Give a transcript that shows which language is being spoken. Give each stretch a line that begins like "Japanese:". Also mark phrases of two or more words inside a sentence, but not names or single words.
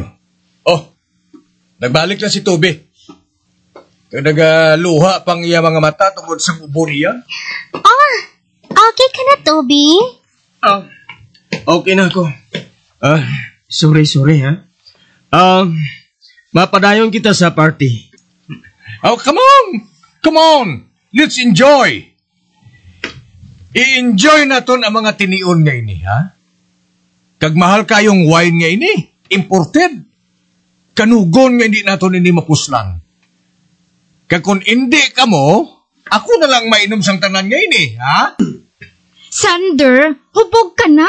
Hiligaynon: Oh, nagbalik na si Tubi. Kag nagaluha pang iya mga mata tungkol sa ubo niya. Okay ka na, Toby? Okay na ako. Sorry ha. Mapadayon kita sa party.
English: Oh, come on! Come on! Let's enjoy!
Hiligaynon: I-enjoy naton ang mga tinion nga ini, ha? Kag mahal kayong wine nga ini, imported. Kanugon nga hindi naton ini mapuslan. Kag kung hindi ka mo, ako na lang mainom sang tanan nga ini, ha? Sander, hubog ka na.